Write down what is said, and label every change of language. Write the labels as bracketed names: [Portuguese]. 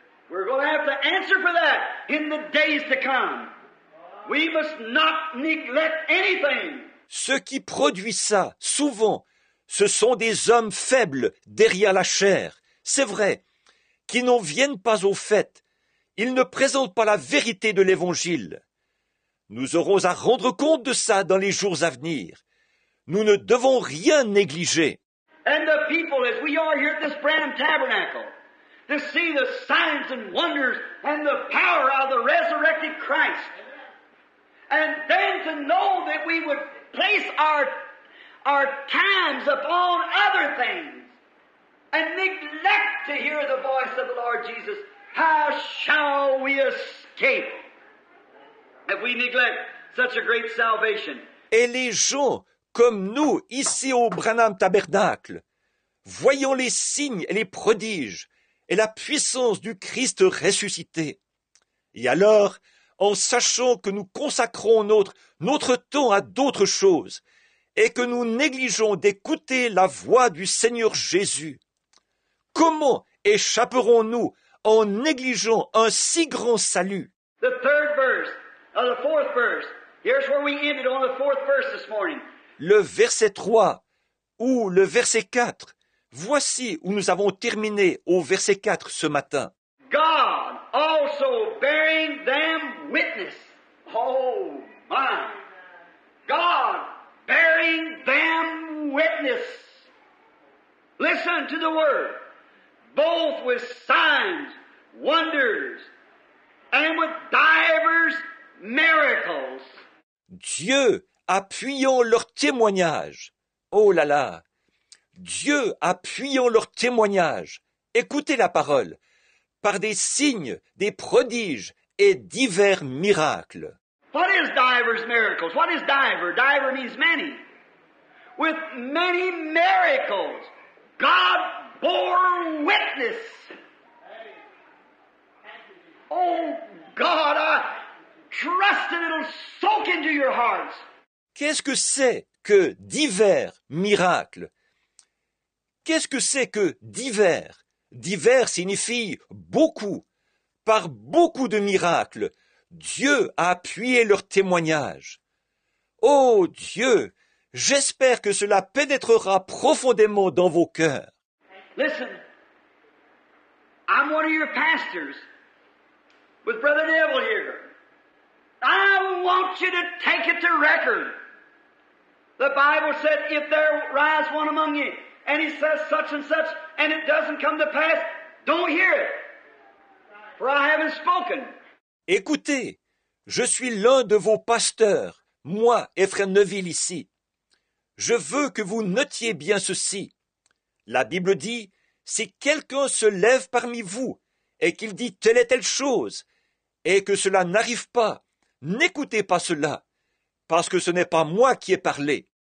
[English] We're going to have to answer for that in the days to come. We must not neglect anything. [French] Ce qui produit ça, souvent, ce sont des hommes faibles derrière la chair, c'est vrai, qui n'en viennent pas au fait. Ils ne présentent pas la vérité de l'Évangile. Nous aurons à rendre compte de ça dans les jours à venir. Nous ne devons rien négliger. [English] And the people, as we are here at this Branham Tabernacle, to see the signs and wonders and the power of the resurrected Christ, and then to know that we would place our times upon other things and neglect to hear the voice of the Lord Jesus, how shall we escape if we neglect such a great salvation? [French] Et les gens, comme nous, ici au Branham Tabernacle, voyons les signes et les prodiges et la puissance du Christ ressuscité. Et alors, en sachant que nous consacrons notre temps à d'autres choses et que nous négligeons d'écouter la voix du Seigneur Jésus, comment échapperons-nous en négligeant un si grand salut? [English] The third verse of the fourth verse. Here's where we ended on the fourth verse this morning. [French] Le verset 3 ou le verset 4. Voici où nous avons terminé au verset 4 ce matin. [English] God also bearing them witness. Oh my. God bearing them witness. Listen to the word. Both with signs, wonders, and with divers miracles. [French] Dieu appuyant leur témoignage. Oh là là! Dieu appuyant leur témoignage. Écoutez la parole. Par des signes, des prodiges et divers miracles. [English] What is divers miracles? What is diver? Diver means many. With many miracles, God bore witness. Oh God, I trust that it'll soak into your hearts. [French] Qu'est-ce que c'est que divers miracles? Qu'est-ce que c'est que divers? Divers signifie beaucoup. Par beaucoup de miracles, Dieu a appuyé leur témoignage. Oh Dieu, j'espère que cela pénétrera profondément dans vos cœurs. [English] Listen, I'm one of your pastors with Brother Neville here. I want you to take it to record. The Bible said, if there rise one among you, and he says such and such, and it doesn't come to pass, don't hear it, for I haven't spoken. [French] Écoutez, je suis l'un de vos pasteurs, moi et frère Neville ici. Je veux que vous notiez bien ceci. La Bible dit, si quelqu'un se lève parmi vous, et qu'il dit telle et telle chose, et que cela n'arrive pas, n'écoutez pas cela, parce que ce n'est pas moi qui ai parlé.